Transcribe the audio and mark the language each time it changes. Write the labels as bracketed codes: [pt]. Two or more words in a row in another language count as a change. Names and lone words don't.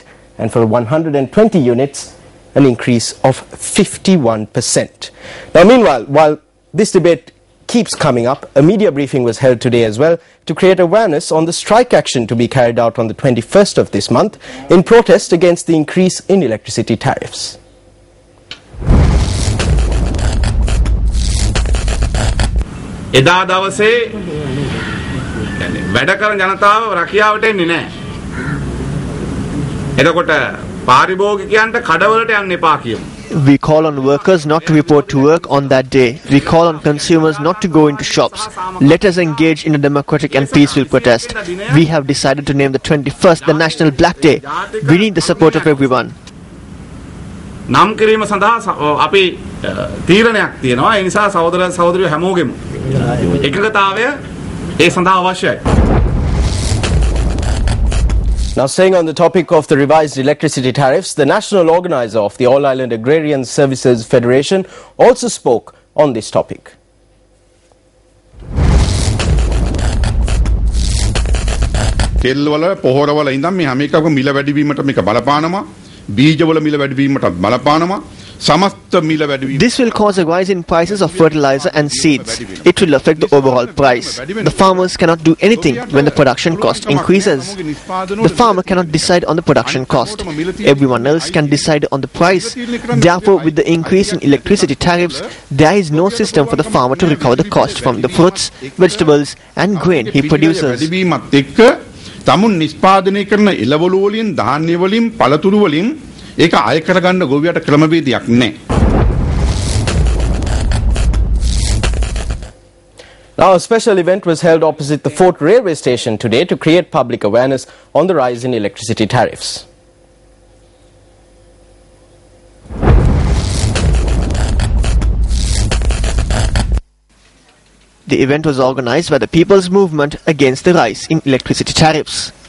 [en] And for 120 units, an increase of 51%. Now, meanwhile, while this debate keeps coming up, a media briefing was held today as well to create awareness on the strike action to be carried out on the 21st of this month in protest against the increase in electricity tariffs. [si] එදා දවසේ වැඩ කරන ජනතාව රැකියාවට එන්නේ නැහැ. එතකොට පාරිභෝගිකයන්ට කඩවලට යන්න එපා කියමු. [en] We call on workers not to report to work on that day. We call on consumers not to go into shops. Let us engage in a democratic and peaceful protest. We have decided to name the 21st the National Black Day. We need the support of everyone. [si] නම් කිරීම සඳහා අපි තීරණයක් තියෙනවා. ඒ නිසා සහෝදර සහෝදරියෝ හැමෝගෙම එකඟතාවය ඒ සඳහා අවශ්‍යයි. [en] Now, staying on the topic of the revised electricity tariffs, the national organizer of the All Island Agrarian Services Federation also spoke on this topic. [si] තෙල්වල පොහොරවල ඉඳන් මේ හැම එකකම මිල වැඩිවීමට මේක බලපානවා. බීජවල මිල වැඩිවීමට බලපානවා. සමස්ත මිල වැඩිවීම. [en] This will cause a rise in prices of fertilizer and seeds. It will affect the overall price. The farmers cannot do anything when the production cost increases. The farmer cannot decide on the production cost. Everyone else can decide on the price. Therefore, with the increase in electricity tariffs, there is no system for the farmer to recover the cost from the fruits, vegetables and grain he produces. [si] තමුන් නිෂ්පාදනය කරන එළවලු වලින් ධාන්‍ය වලින් පළතුරු වලින් ඒක අය කරගන්න ගොවියට ක්‍රමවේදයක් නැහැ. [en] Now, a special event was held opposite the Fort Railway Station today to create public awareness on the rise in electricity tariffs. The event was organized by the People's Movement against the rise in electricity tariffs.